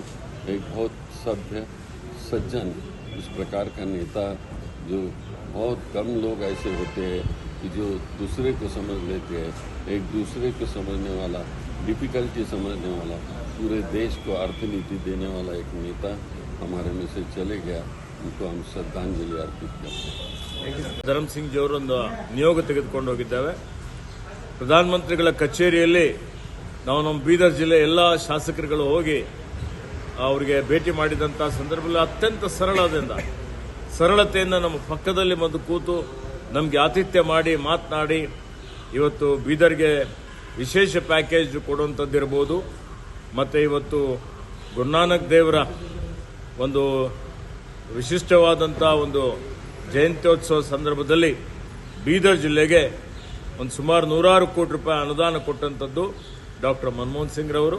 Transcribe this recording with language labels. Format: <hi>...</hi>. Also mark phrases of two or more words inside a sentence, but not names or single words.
<hi>एक बहुत सभ्य, सज्जन, इस प्रकार का नेता, जो बहुत कम लोग ऐसे होते हैं कि जो दूसरे को समझ लेते हैं, एक दूसरे को समझने वाला, डिफ़िकल्टी समझने वाला, पूरे देश को अर्थनीति देने वाला एक नेता हमारे में से चले गया। उनको हम श्रद्धांजलि अर्पित करते हैं।</hi> <kn>ಧರಮ್ ಸಿಂಗ್ ಜಿ ಅವರೊಂದು ನಿಯೋಗ ತೆಗೆದುಕೊಂಡು ಹೋಗಿದ್ದೇವೆ. ಪ್ರಧಾನಮಂತ್ರಿಗಳ ಕಚೇರಿಯಲ್ಲಿ ನಾವು ನಮ್ಮ ಬೀದರ್ ಜಿಲ್ಲೆ ಎಲ್ಲ ಶಾಸಕರುಗಳು ಹೋಗಿ ಅವರಿಗೆ ಭೇಟಿ ಮಾಡಿದಂಥ ಸಂದರ್ಭದಲ್ಲಿ ಅತ್ಯಂತ ಸರಳತೆಯಿಂದ ನಮ್ಮ ಪಕ್ಕದಲ್ಲಿ ಬಂದು ಕೂತು ನಮಗೆ ಆತಿಥ್ಯ ಮಾಡಿ ಮಾತನಾಡಿ, ಇವತ್ತು ಬೀದರ್ಗೆ ವಿಶೇಷ ಪ್ಯಾಕೇಜ್ ಕೊಡುವಂಥದ್ದಿರ್ಬೋದು, ಮತ್ತು ಇವತ್ತು ಗುರುನಾನಕ್ ದೇವರ ಒಂದು ವಿಶಿಷ್ಟವಾದಂಥ ಒಂದು ಜಯಂತ್ಯೋತ್ಸವ ಸಂದರ್ಭದಲ್ಲಿ ಬೀದರ್ ಜಿಲ್ಲೆಗೆ ಒಂದು ಸುಮಾರು 100 ಕೋಟಿ ರೂಪಾಯಿ ಅನುದಾನ ಕೊಟ್ಟಂಥದ್ದು ಡಾಕ್ಟರ್ ಮನಮೋಹನ್ ಸಿಂಗ್ ರವರು.</kn>